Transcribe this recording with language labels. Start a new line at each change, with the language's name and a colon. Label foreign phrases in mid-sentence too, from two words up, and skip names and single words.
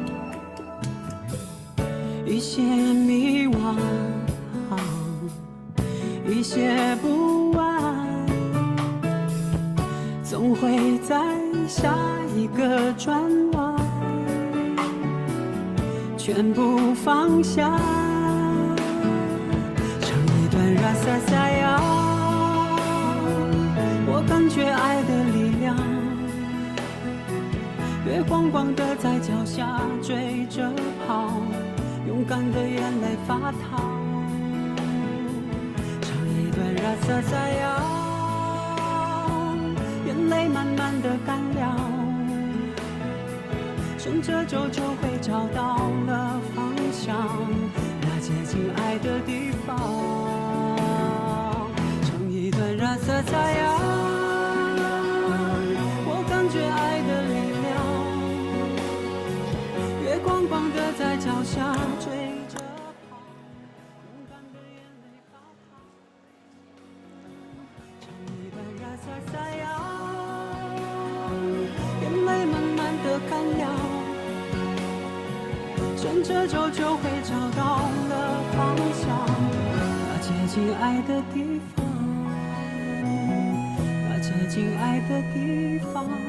Chinese: 一些迷惘，一些不安，总会在下一个转弯全部放下，唱一段
Malay: rasa sayang，
Chinese: 我感觉爱的力量。月光光的在脚下追着跑，勇敢的眼泪发烫。唱一段
Malay: rasa sayang，
Chinese: 眼泪慢慢的干了。顺着走就会找到了方向，那接近爱的地方。唱一段
Malay: rasa sayang，
Chinese: 我感觉爱的力量。月光光的在脚下追着跑，勇敢的眼泪发烫。唱一段
Malay: rasa sayang，
Chinese: 眼泪慢慢的干了。顺着走就会找到了方向，那接近爱的地方，那接近爱的地方，